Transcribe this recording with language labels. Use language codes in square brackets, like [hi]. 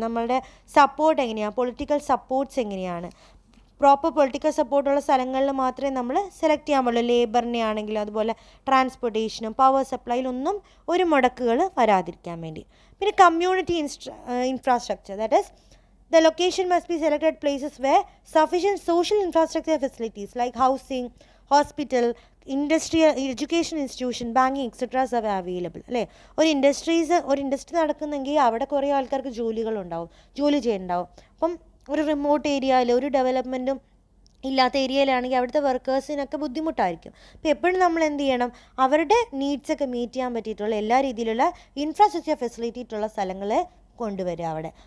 [ml] നമ്മളുടെ സപ്പോർട്ട് എങ്ങനെയാണ്, political supports എങ്ങനെയാണ്. പ്രോപ്പർ പൊളിറ്റിക്കൽ സപ്പോർട്ടുള്ള സ്ഥലങ്ങളിൽ മാത്രമേ നമ്മൾ സെലക്ട് ചെയ്യാൻ പാടുള്ളൂ. ലേബറിനെ ആണെങ്കിലും അതുപോലെ ട്രാൻസ്പോർട്ടേഷനും പവർ സപ്ലൈയിലൊന്നും ഒരു മുടക്കുകൾ വരാതിരിക്കാൻ വേണ്ടി. പിന്നെ community infrastructure, [en] That is The location must be selected at places where sufficient social infrastructure facilities like housing, hospital, industrial, education institution, banking, etc. are available. [ml] അല്ലേ, ഒരു ഇൻഡസ്ട്രി നടക്കുന്നെങ്കിൽ അവിടെ കുറേ ആൾക്കാർക്ക് ജോലി ചെയ്യുന്നുണ്ടാവും. അപ്പം ഒരു റിമോട്ട് ഏരിയയിൽ ഒരു ഡെവലപ്മെൻറ്റും ഇല്ലാത്ത ഏരിയയിലാണെങ്കിൽ അവിടുത്തെ വർക്കേഴ്സിനൊക്കെ ബുദ്ധിമുട്ടായിരിക്കും. അപ്പോൾ എപ്പോഴും നമ്മൾ എന്ത് ചെയ്യണം, അവരുടെ നീഡ്സൊക്കെ മീറ്റ് ചെയ്യാൻ പറ്റിയിട്ടുള്ള എല്ലാ രീതിയിലുള്ള ഇൻഫ്രാസ്ട്രക്ചർ ഫെസിലിറ്റി ഉള്ള സ്ഥലങ്ങൾ കൊണ്ടുവരിക അവിടെ.